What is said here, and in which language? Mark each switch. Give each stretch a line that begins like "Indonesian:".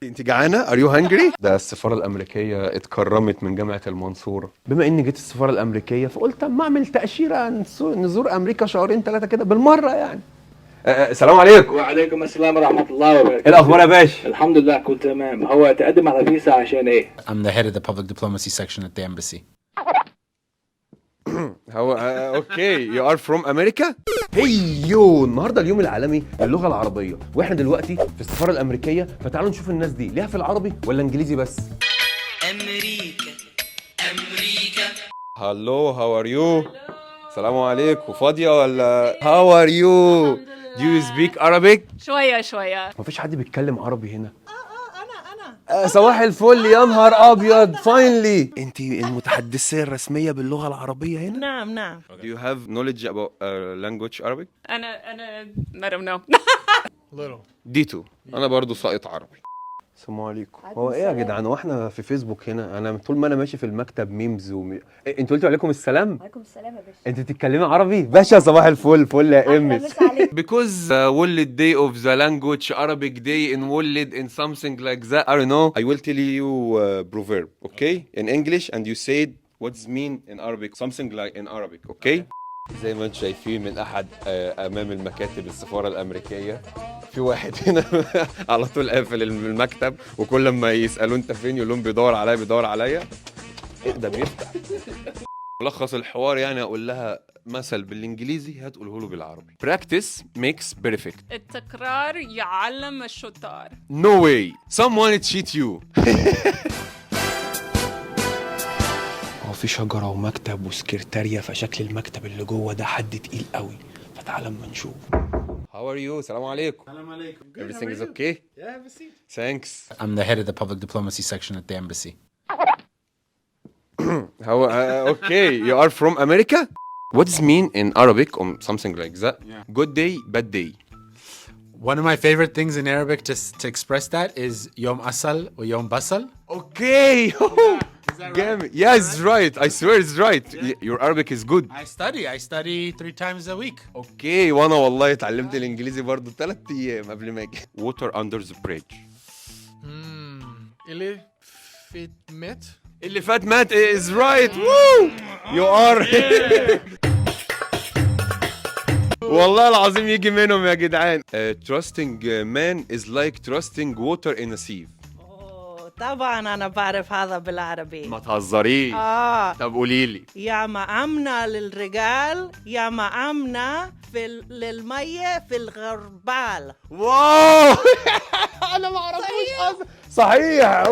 Arabic: انت جعانة؟
English: Are you hungry؟
Arabic: ده السفارة الأمريكية اتكرمت من جامعة المنصورة. بما إني جيت السفارة الأمريكية فقلت أما أعمل تأشيرة نزور أمريكا شهرين ثلاثة كده بالمرة يعني. السلام عليكم. وعليكم السلام ورحمة الله وبركاته. إيه الأخبار يا باشا؟ الحمد لله كله تمام. هو تقدم على فيزا عشان ايه؟
English: I'm the head of the public diplomacy section at the embassy. هو okay you are from America.
Arabic: هيو النهارده اليوم العالمي للغه العربيه، واحنا دلوقتي في السفاره الامريكيه، فتعالوا نشوف الناس دي ليها في العربي ولا انجليزي بس. أمريكا.
English: Hello how are you.
Arabic: السلام عليكم. فاضيه ولا
English: How are you? Do you speak Arabic؟
Arabic: شوية. مفيش حد بيتكلم عربي هنا. صباح الفل يا نهار ابيض. فاينلي انت المتحدثه الرسميه باللغه العربيه هنا. نعم.
English: Do you have knowledge about language Arabic؟ أنا I don't know.
Arabic: ديتو انا برضو ساقط عربي. السلام عليكم. هو ايه يا جدعان؟ هو احنا في فيسبوك هنا انا طول ما انا ماشي في المكتب ميمز إيه انتوا قلتوا عليكم السلام؟ عليكم السلام يا باشا. انت بتتكلمي عربي؟ باشا صباح الفل. فل يا امس. مسا عليك.
English: Because World Day of the Language Arabic Day in World in something like that. I don't know. I will tell you proverb, okay? In English and you said what's mean in Arabic, something like in Arabic, okay?
Arabic: زي ما انتم شايفين من احد امام المكاتب السفاره الامريكيه في واحد هنا على طول قافل المكتب، وكل ما يسالوه انت فين يقول لهم بيدور عليا. ايه ده بيفتح. ملخص الحوار يعني اقول لها مثل بالانجليزي هتقوله له بالعربي.
English: Practice makes perfect.
Arabic: التكرار يعلم الشطار.
English: No way. Someone cheat you.
Arabic: هو في شجرة ومكتب وسكرتارية، فشكل المكتب اللي جوه ده حد تقيل قوي، فتعال اما نشوف.
English: How are you?
Arabic: السلام عليكم. السلام عليكم.
English: Everything is okay? Yeah, have a seat. Thanks. I'm the head of the public diplomacy section at the embassy. How okay, you are from America? What does mean in Arabic or something like that? Yeah. Good day, bad day. One of my favorite things in Arabic to express that is
Arabic: yom asal or yom basal.
English: Okay. Is that right? Yeah, it's right. I swear it's right. Your Arabic is good. I study 3 times a week.
Arabic: Okay, وانا والله اتعلمت الانجليزي برضو 3 ايام قبل ما اجي.
English: Water under the bridge.
Arabic: اللي fit met. اللي فات مات
English: is right. Woo! You are.
Arabic: والله العظيم يجي منهم يا جدعان.
English: Trusting man is like trusting water in a sieve.
Arabic: طبعا أنا بعرف هذا بالعربي. ما تهزريش. طب قولي لي. يا ما أمنة للرجال يا ما أمنة للمية في الغربال. واو. انا ما اعرفوش اصلا. صحيح.